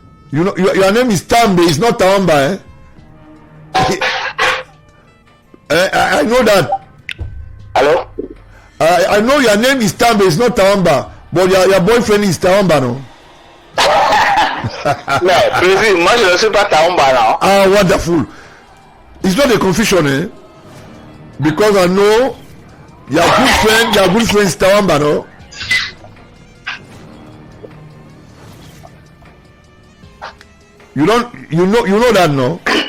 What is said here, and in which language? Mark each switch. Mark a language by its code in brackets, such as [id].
[en] You know your name is Tambe, it's not Tawamba, eh? I know that. Hello? I know your name is Tambe, it's not Tawamba. But your boyfriend is Tawamba, no? [fr] Non, président, moi je ne suis pas Tawamba, non? [en] Ah, wonderful. It's not a confusion, eh? Because I know your good friend is Tawamba, no? You know that, no?